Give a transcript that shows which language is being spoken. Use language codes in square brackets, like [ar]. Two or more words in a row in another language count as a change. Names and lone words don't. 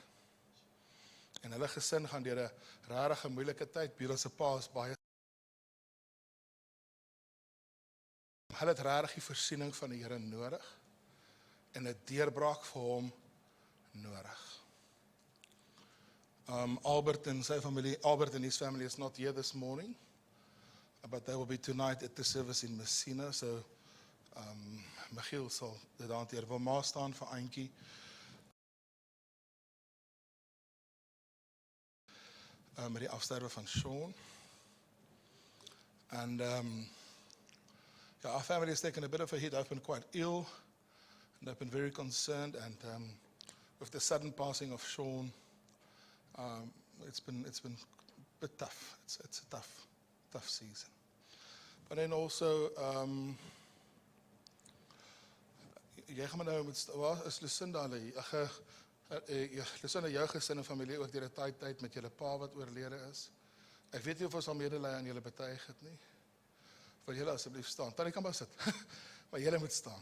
[af] En hulle gesin gaan deur 'n regtig moeilike tyd. Biela se pa is baie. Hulle het regtig die voorsiening van die Here nodig en 'n deurbraak vir hom nodig. [en] Albert and his family is not here this morning, but they will be tonight at the service in Messina. [af] So, Michiel sal dit hanteer. Wil maar staan vir Auntie. Met die afsterwe van Sean. [en] And our family has taken a bit of a hit. I've been quite ill, and I've been very concerned. And with the sudden passing of Sean, it's been a bit tough. It's a tough season. But then also, [af] jy gaan maar nou met waar is Lucinda hulle? Lucinda, jou gesin en familie ook deur 'n taai tyd met julle pa wat oorlede is. Ek weet nie of ons al medelee aan julle betuig het nie. Wil julle asseblief staan? Tannie kan maar sit. Maar julle moet staan.